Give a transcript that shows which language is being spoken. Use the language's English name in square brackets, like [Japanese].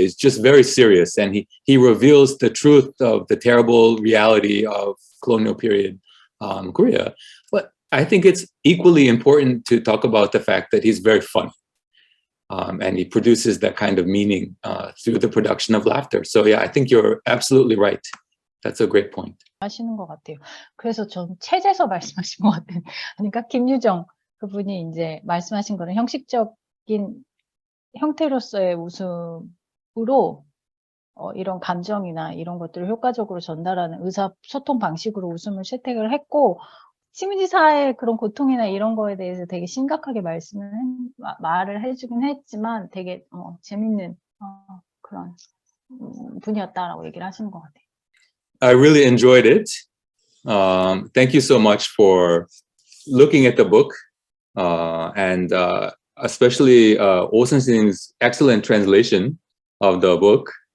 [English] He's just very serious, and he reveals the truth of the terrible reality of colonial period Korea. But I think it's equally important to talk about the fact that he's very funny, and he produces that kind of meaning through the production of laughter. So yeah, I think you're absolutely right. That's a great point. [Korean] 하시는 것 같아요. 그래서 좀 체제에서 말씀하신 것 같아요. 그러니까 김유정 그분이 이제 말씀하신 거는 형식적인 형태로서의 웃음으로 이런 감정이나 이런 것들을 효과적으로 전달하는 의사소통 방식으로 웃음을 채택을 했고 시민지사의 그런 고통이나 이런 거에 대해서 되게 심각하게 말을 해주긴 했지만 되게 재밌는 그런 분이었다라고 얘기를 하시는 것 같아요. [English] I really enjoyed it. Thank you so much for looking at the book, and especially Oh Sun-sin's excellent translation of the book.